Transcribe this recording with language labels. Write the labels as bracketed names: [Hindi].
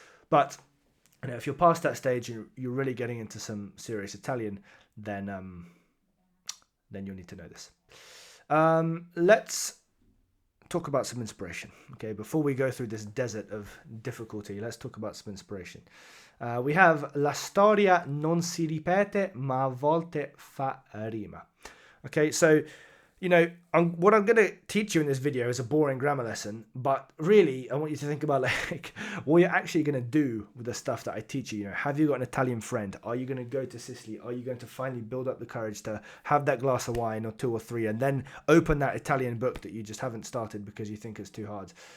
[English] But if you're past that stage and you're really getting into some serious Italian, then you'll need to know this. Let's talk about some inspiration. Okay, before we go through this desert of difficulty, let's talk about some inspiration. We have [Italian] la storia non si ripete, ma a volte fa rima. [English] Okay, so what I'm going to teach you in this video is a boring grammar lesson, but really I want you to think about like what you're actually going to do with the stuff that I teach you. Have you got an Italian friend? Are you going to go to Sicily? Are you going to finally build up the courage to have that glass of wine or 2 or 3 and then open that Italian book that you just haven't started because you think it's too hard?